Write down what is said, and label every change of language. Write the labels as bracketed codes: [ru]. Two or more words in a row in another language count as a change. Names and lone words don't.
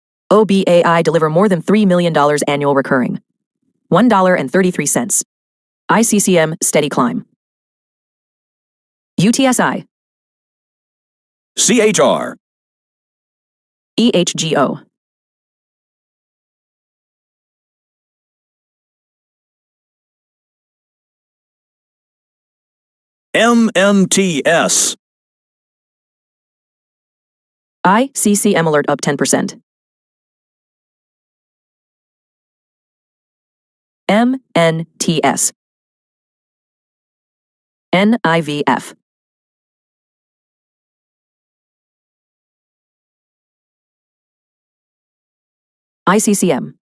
[en] OBAI deliver more than $3 million annual recurring. $1.33. ICCM steady climb. UTSI. CHR. EHGO. MMTS. ICCM alert up 10%. MNTS. NIVF. ICCM.